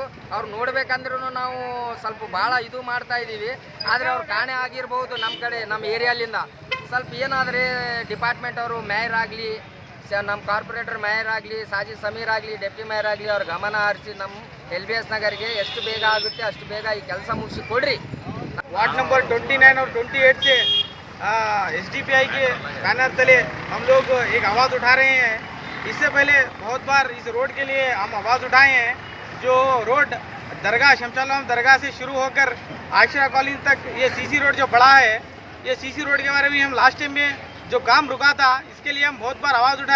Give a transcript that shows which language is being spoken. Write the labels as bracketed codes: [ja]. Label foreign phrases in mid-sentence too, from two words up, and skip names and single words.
[kn] ಅವ್ರು ನೋಡ್ಬೇಕಂದ್ರೂ ನಾವು ಸ್ವಲ್ಪ ಭಾಳ ಇದು ಮಾಡ್ತಾ ಇದ್ದೀವಿ. ಆದರೆ ಅವ್ರು ಕಾಣೆ ಆಗಿರ್ಬೋದು ನಮ್ಮ ಕಡೆ, ನಮ್ಮ ಏರಿಯಾಲಿಂದ. ಸ್ವಲ್ಪ ಏನಾದರೆ ಡಿಪಾರ್ಟ್ಮೆಂಟ್ ಅವರು ಮೇಯರ್ ಆಗಲಿ, ನಮ್ಮ ಕಾರ್ಪೊರೇಟರ್ ಮೇಯರ್ ಆಗಲಿ, ಸಾಜಿದ್ ಸಮೀರ್ ಆಗಲಿ, [en] deputy mayor [kn] ಆಗಲಿ, ಅವ್ರ ಗಮನ ಹರಿಸಿ ನಮ್ಮ LBS ನಗರಿಗೆ ಎಷ್ಟು ಬೇಗ ಆಗುತ್ತೆ ಅಷ್ಟು ಬೇಗ ಈ ಕೆಲಸ ಮುಗಿಸಿ ಕೊಡ್ರಿ. [en] ward number [hi] 29 और 28 से SDPI के बैनर तले हम लोग एक आवाज़ उठा रहे हैं. इससे पहले बहुत बार इस रोड के लिए हम आवाज़ उठाए हैं. जो रोड दरगाह शमशालाम दरगाह से शुरू होकर आशरा कॉलोनी तक ये [en] CC road [hi] जो बड़ा है, ये [en] CC road [hi] के बारे में हम [en] last time [hi] में जो काम रुका था, इसके लिए हम बहुत बार आवाज़ उठाए.